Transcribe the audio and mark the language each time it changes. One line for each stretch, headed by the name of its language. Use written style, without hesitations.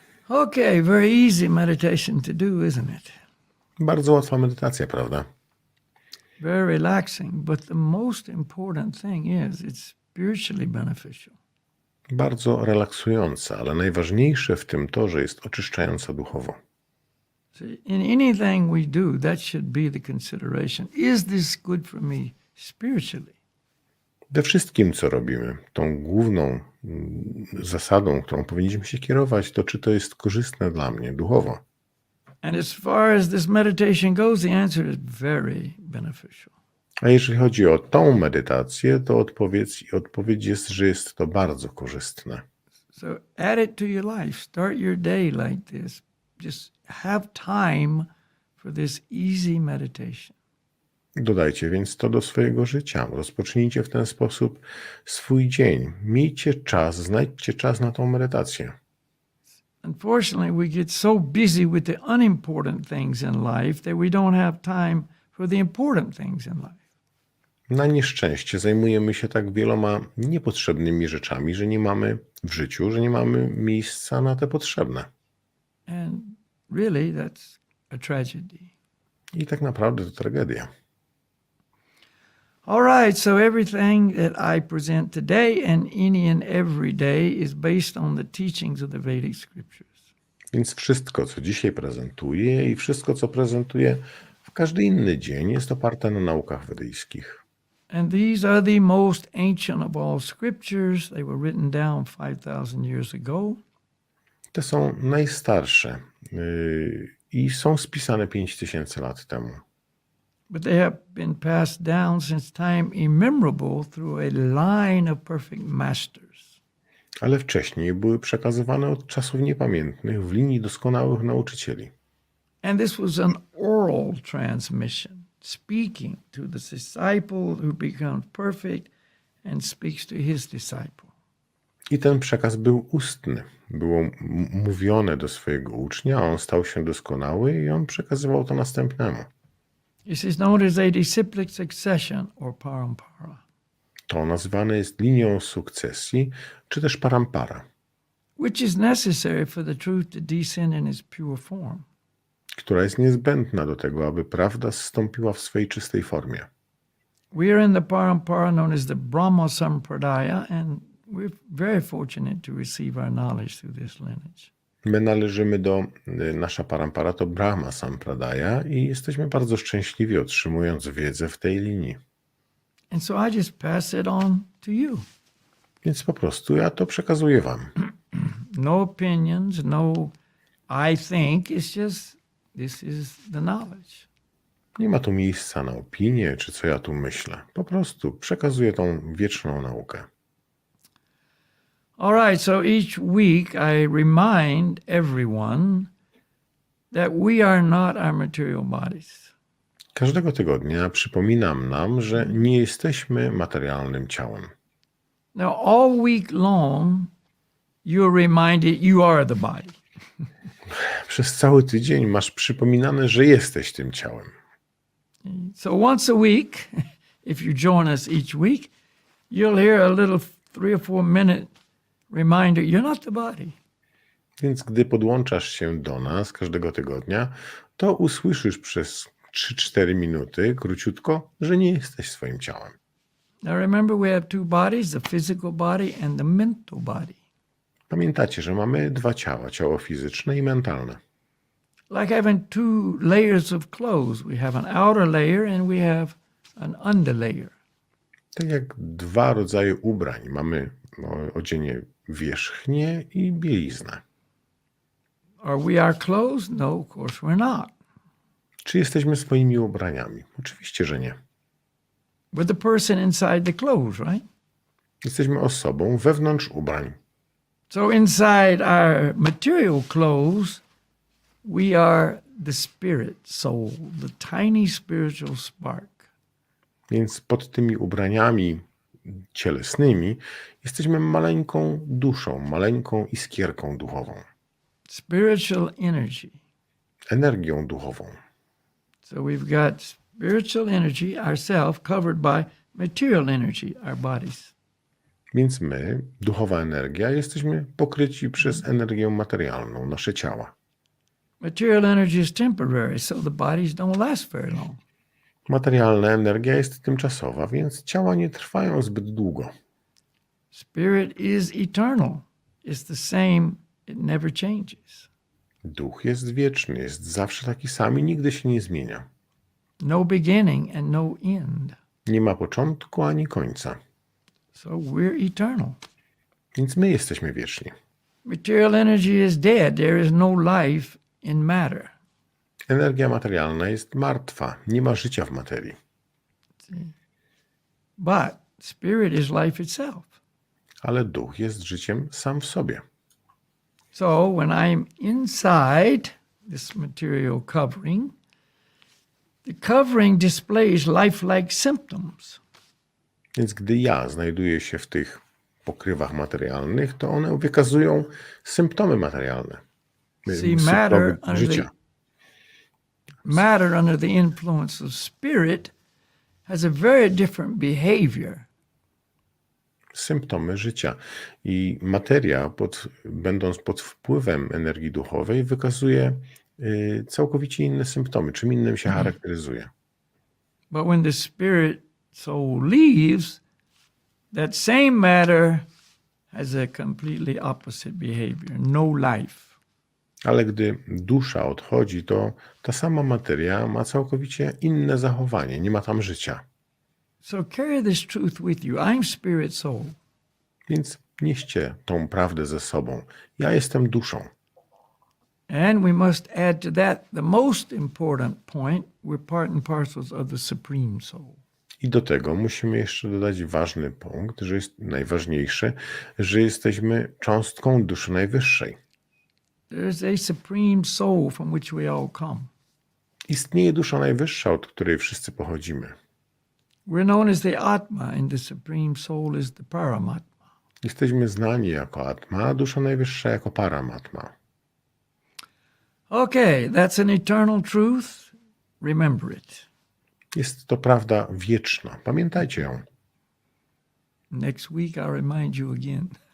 English: Okay, very easy meditation to do, isn't it?
Polish: Bardzo łatwa medytacja, prawda?
English: very relaxing, but the most important thing is it's spiritually beneficial.
Polish: Bardzo relaksująca, ale najważniejsze w tym to, że jest oczyszczająca duchowo.
English: So in anything we do, that should be the consideration. Is this good for me spiritually?
Polish: We wszystkim, co robimy, tą główną zasadą, którą powinniśmy się kierować, to czy to jest korzystne dla mnie duchowo.
English: And as far as this meditation goes, the answer is very beneficial.
Polish: A jeżeli chodzi o tą medytację, to odpowiedź jest, że jest to bardzo korzystne.
English: So add it to your life. Start your day like this. Just have time for this easy meditation.
Polish: Dodajcie więc to do swojego życia. Rozpocznijcie w ten sposób swój dzień. Miejcie czas, znajdźcie czas na tą medytację.
English: Unfortunately, we get so busy with the unimportant things in life that we don't have time for the important things in life.
Polish: Na nieszczęście zajmujemy się tak wieloma niepotrzebnymi rzeczami, że nie mamy w życiu, że nie mamy miejsca na te potrzebne.
English: And really, that's a tragedy.
Polish: I tak naprawdę to tragedia.
English: All right, so everything that I present today and any and every day is based on the teachings of the Vedic scriptures.
Polish: Więc wszystko, co dzisiaj prezentuję i wszystko, co prezentuję w każdy inny dzień, jest oparte na naukach wedyjskich.
English: And these are the most ancient of all scriptures. They were written down 5,000 years ago.
Polish: Te są najstarsze i są spisane 5000 lat temu.
English: But they have been passed down since time immemorable through a line of perfect masters.
Polish: Ale wcześniej były przekazywane od czasów niepamiętnych w linii doskonałych nauczycieli.
English: And this was an oral transmission, speaking to the disciple who becomes perfect and speaks to his disciple.
Polish: I ten przekaz był ustny. Było mówione do swojego ucznia, a on stał się doskonały i on przekazywał to następnemu.
English: This is known as a disciplic succession or parampara,
Polish: To nazywane jest linią sukcesji, czy też parampara,
English: which is necessary for the truth to descend in its pure form.
Polish: która jest niezbędna do tego, aby prawda zstąpiła w swej czystej formie.
English: We are in the parampara known as the Brahma Sampradaya, and we're very fortunate to receive our knowledge through this lineage.
Polish: My należymy do, nasza parampara to Brahma Sampradaya i jesteśmy bardzo szczęśliwi, otrzymując wiedzę w tej linii.
English: And so I just pass it on to you.
Polish: Więc po prostu ja to przekazuję wam.
English: No opinions, no I think, it's just this is the knowledge.
Polish: Nie ma tu miejsca na opinię, czy co ja tu myślę. Po prostu przekazuję tą wieczną naukę.
English: All right, so each week I remind everyone that we are not our material bodies.
Polish: Każdego tygodnia przypominam nam, że nie jesteśmy materialnym ciałem.
English: Now, all week long, you're reminded you are the body.
Polish: Przez cały tydzień masz przypominane, że jesteś tym ciałem.
English: So once a week, if you join us each week, you'll hear a little 3 or 4 minute reminder, you're not the body.
Polish: Więc gdy podłączasz się do nas każdego tygodnia, to usłyszysz przez 3-4 minuty, króciutko, że nie jesteś swoim ciałem.
English: Now remember, we have 2 bodies, the physical body and the mental body.
Polish: Pamiętacie, że mamy 2 ciała, ciało fizyczne i mentalne.
English: Like having 2 layers of clothes. We have an outer layer and we have an underlayer.
Polish: Tak jak 2 rodzaje ubrań. Mamy odzienie wierzchnie i bieliznę.
English: Are we our clothes? No, of course we're not.
Polish: Czy jesteśmy swoimi ubraniami? Oczywiście, że nie.
English: We're the person inside the clothes, right?
Polish: Jesteśmy osobą wewnątrz ubrań.
English: So inside our material clothes, we are the spirit, soul, the tiny spiritual spark.
Polish: Więc pod tymi ubraniami cielesnymi jesteśmy maleńką duszą, maleńką iskierką duchową.
English: Spiritual energy.
Polish: Energią duchową.
English: So we've got spiritual energy, ourself, covered by material energy, our bodies.
Polish: Więc my, duchowa energia, jesteśmy pokryci przez energię materialną, nasze ciała.
English: Material energy is temporary, so the bodies don't last very long.
Polish: Materialna energia jest tymczasowa, więc ciała nie trwają zbyt długo.
English: Spirit is eternal. It's the same, it never changes.
Polish: Duch jest wieczny, jest zawsze taki sam i nigdy się nie zmienia.
English: No beginning and no end.
Polish: Nie ma początku ani końca,
English: So we're eternal.
Polish: więc my jesteśmy wieczni.
English: Material energy is dead. There is no life in matter.
Polish: Energia materialna jest martwa, nie ma życia w materii.
English: But spirit is life itself.
Polish: Ale duch jest życiem sam w sobie.
English: So when I'm inside this material covering, the covering displays lifelike symptoms.
Polish: Więc gdy ja znajduję się w tych pokrywach materialnych, to one wykazują symptomy materialne.
English: See,
Polish: Symptomy życia.
English: matter under the influence of spirit has a very different behavior.
Polish: Symptomy życia. I materia, będąc pod wpływem energii duchowej, wykazuje całkowicie inne symptomy. Czym innym się charakteryzuje.
English: But when the spirit soul leaves, that same matter has a completely opposite behavior, no life.
Polish: Ale gdy dusza odchodzi, to ta sama materia ma całkowicie inne zachowanie. Nie ma tam życia.
English: So carry this truth with you. I'm spirit soul.
Polish: Więc nieście tą prawdę ze sobą. Ja jestem duszą.
English: And we must add to that the most important point. We're part and parcels of the supreme soul.
Polish: I do tego musimy jeszcze dodać ważny punkt, że jest najważniejszy, że jesteśmy cząstką duszy najwyższej.
English: There's a supreme soul from which we all come.
Polish: Istnieje dusza najwyższa, od której wszyscy pochodzimy.
English: We're known as the Atma, and the supreme soul is the Paramatma.
Polish: Jesteśmy znani jako Atma, a dusza najwyższa jako Paramatma.
English: Okay, that's an eternal truth. Remember it.
Polish: Jest to prawda wieczna. Pamiętajcie ją.
English: Next week I'll remind you again.